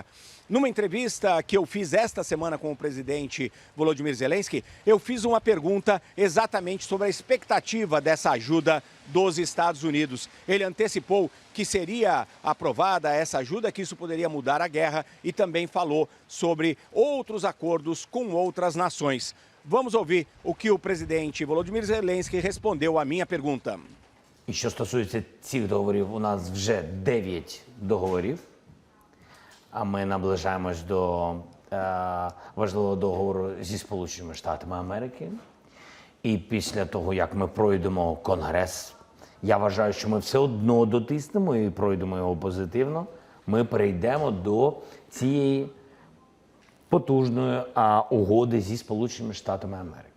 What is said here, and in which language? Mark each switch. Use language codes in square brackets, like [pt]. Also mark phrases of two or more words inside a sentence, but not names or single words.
[pt] Numa entrevista que eu fiz esta semana com o presidente Volodymyr Zelensky, eu fiz uma pergunta exatamente sobre a expectativa dessa ajuda dos Estados Unidos. Ele antecipou que seria aprovada essa ajuda, que isso poderia mudar a guerra e também falou sobre outros acordos com outras nações. Vamos ouvir o que o presidente Volodymyr Zelensky respondeu à minha pergunta. [uk] Що стосується цих договорів, у нас вже 9 договорів. А ми наближаємось до важливого договору зі Сполученими Штатами Америки. І після того, як ми пройдемо Конгрес, я вважаю, що ми все одно дотиснемо і пройдемо його позитивно, ми перейдемо до цієї потужної угоди зі Сполученими Штатами Америки.